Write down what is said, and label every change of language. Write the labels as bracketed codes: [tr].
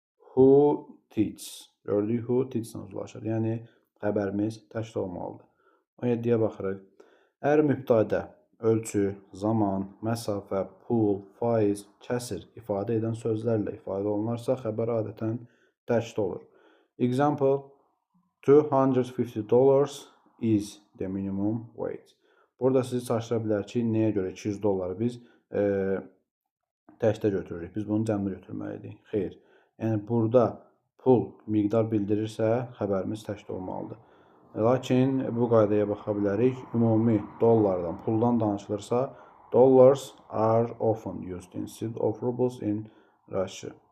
[en] Who teaches. [az] Gördük, who teaches-lə uzlaşır. Yəni, xəbərimiz təkdə olmalıdır. 17-yə baxırıq. Əgər mübtədə ölçü, zaman, məsafə, pul, faiz, kəsir ifadə edən sözlərlə ifadə olunarsa, xəbər adətən təkdə olur. [en] Example, $250 is the minimum wage. [az] Burada sizi çaşdıra bilər ki, nəyə görə $200 biz təkdə götürürük. Biz bunu cəmdə götürməliydik. Xeyr. Yəni, burada pul miqdar bildirirsə, xəbərimiz təkdə olmalıdır. Lakin bu qaydaya baxa bilərik. Ümumi dollardan, puldan danışılırsa, [en] dollars are often used instead of rubles in Russia.